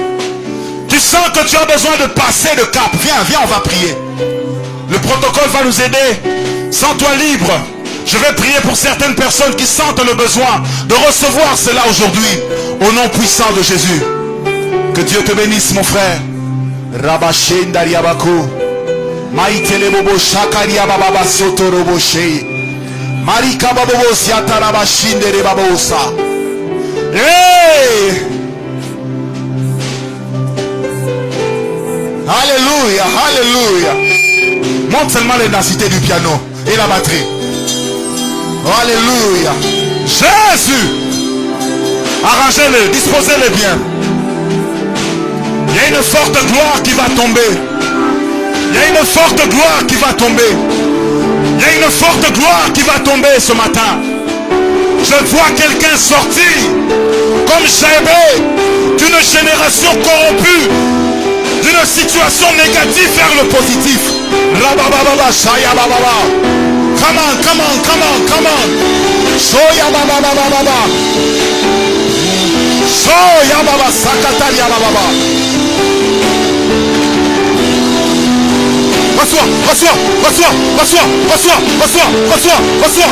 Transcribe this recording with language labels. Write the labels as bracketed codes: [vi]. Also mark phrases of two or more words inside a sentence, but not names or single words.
[fr] Tu sens que tu as besoin de passer le cap. Viens, viens, on va prier. Le protocole va nous aider. Sens-toi libre. Je vais prier pour certaines personnes qui sentent le besoin de recevoir cela aujourd'hui. Au nom puissant de Jésus. Que Dieu te bénisse, mon frère. Rabashen Dariabaku. Maïtele Bobo Shakaria Baba Sotorobo Shei. Marika Babo Siatarabashin de Babosa. Hey! Alléluia, alléluia. Montre seulement l'intensité du piano et la batterie. Alléluia. Jésus. Arrangez-le, disposez-le bien. Il y a une forte gloire qui va tomber. Il y a une forte gloire qui va tomber. Il y a une forte gloire qui va tomber ce matin. Je vois quelqu'un sortir comme Shaibé d'une génération corrompue, d'une situation négative vers le positif. Rabababa, Shaya Bababa. [en] Come on, come on, come on, come on. Shoya Bababa. Shoya Baba, Sakataria Bababa. [fr] Reçois, reçois, reçois, reçois, reçois, reçois, reçois, reçois.